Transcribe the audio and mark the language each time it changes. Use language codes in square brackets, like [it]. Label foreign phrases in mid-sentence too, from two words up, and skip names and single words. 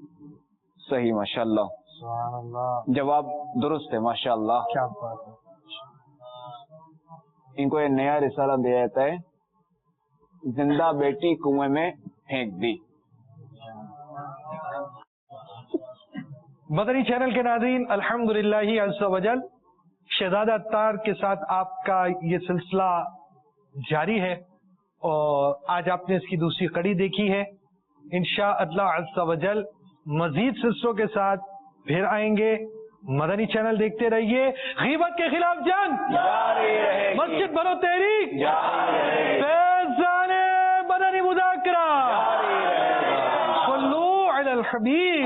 [ur] صحیح, [ar] ماشاءاللہ. [ur] جواب درست ہے [ar] ماشاءاللہ. [ur] کیا بات ہے. ان کو یہ نیا رسالہ دیا جاتا ہے, زندہ بیٹی کنویں میں پھینک دی. مدنی چینل کے ناظرین, [ar] الحمدللہ عز وجل [ur] شہزادہ عطار کے ساتھ آپ کا یہ سلسلہ جاری ہے اور آج آپ نے اس کی دوسری کڑی دیکھی ہے. [ar] انشاءاللہ عز وجل [ur] مزید سلسلوں کے ساتھ پھر آئیں گے. مدنی چینل دیکھتے رہیے. غیبت کے خلاف جنگ جاری رہے گی. مسجد بنو تحریک جاری رہے گی. فیضان مدنی مذاکرہ جاری رہے گا. [ar] صلو علی الحبیب